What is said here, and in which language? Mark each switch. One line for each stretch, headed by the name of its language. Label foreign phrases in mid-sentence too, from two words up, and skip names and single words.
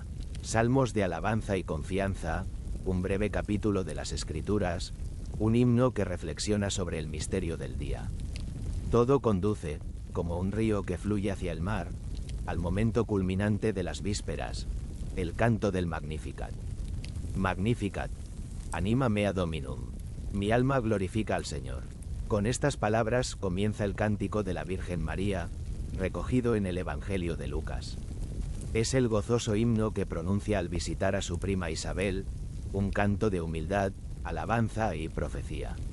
Spanish: Salmos de alabanza y confianza, un breve capítulo de las Escrituras, un himno que reflexiona sobre el misterio del día. Todo conduce, como un río que fluye hacia el mar, al momento culminante de las vísperas, el canto del Magnificat.
Latin: Magnificat, anima mea Dominum.
Spanish: Mi alma glorifica al Señor. Con estas palabras comienza el cántico de la Virgen María, recogido en el Evangelio de Lucas. Es el gozoso himno que pronuncia al visitar a su prima Isabel, un canto de humildad, alabanza y profecía.